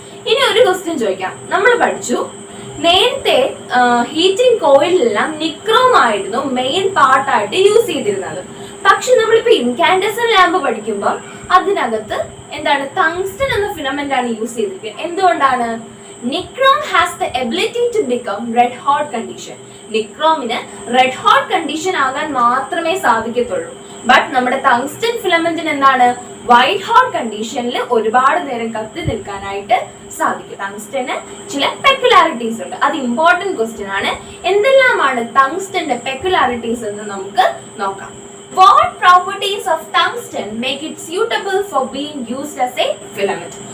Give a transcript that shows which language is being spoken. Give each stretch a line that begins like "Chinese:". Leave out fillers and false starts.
Malayalam: ഇനി ഒരു ക്വസ്റ്റ്യൻ ചോദിക്കാം. നമ്മൾ പഠിച്ചു നേരത്തെ ഹീറ്റിംഗ് കോയിലെല്ലാം നിക്രോം ആയിരുന്നു മെയിൻ പാർട്ടായിട്ട് യൂസ് ചെയ്തിരുന്നത്. പക്ഷെ നമ്മളിപ്പോ ഇൻകാൻഡസെന്റ് ലാമ്പ് പഠിക്കുമ്പോൾ അതിനകത്ത് എന്താണ്? ടങ്സ്റ്റൺ എന്ന ഫിലമെന്റ് ആണ് യൂസ് ചെയ്തിരിക്കുന്നത്. എന്തുകൊണ്ടാണ്?
English: Nichrome has the ability to become red hot condition.
Malayalam: നിക്രോമിന് red hot condition ആകാൻ മാത്രമേ സാധിക്കത്തുള്ളൂ. ബട്ട് നമ്മുടെ ടങ്സ്റ്റൺ ഫിലമെന്റിന് എന്താണ്, വൈറ്റ് ഹോട്ട് കണ്ടീഷനിൽ ഒരുപാട് നേരം കത്തി നിൽക്കാനായിട്ട് സാധിക്കും. ടങ്സ്റ്റന് ചില പെക്യുലാരിറ്റീസ് ഉണ്ട്. അത് ഇമ്പോർട്ടന്റ് ക്വസ്റ്റ്യൻ ആണ്. എന്തെല്ലാമാണ് ടങ്സ്റ്റന്റെ പെക്യുലാരിറ്റീസ് എന്ന് നമുക്ക് നോക്കാം.
English: What properties of tungsten make it suitable for being used as a filament?